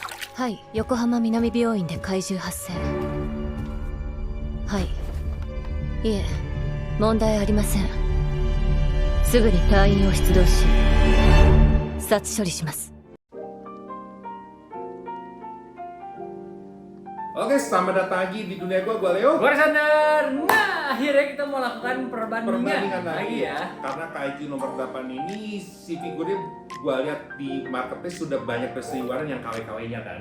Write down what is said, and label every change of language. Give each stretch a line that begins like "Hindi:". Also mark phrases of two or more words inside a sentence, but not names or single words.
Japanese: はい、横浜南病院で怪獣発生。はい。いえ、問題ありません。すぐに隊員を出動し、殺処理します。
Indonesian: Oke, selamat datang lagi di dunia gua Leo. Gua Alexander. Nah, akhirnya kita mau lakukan perbandingan lagi ya. Karena kaiju nomor 8 ini si figurnya gua lihat di marketplace sudah banyak berseliweran yang KW-KW-nya kan.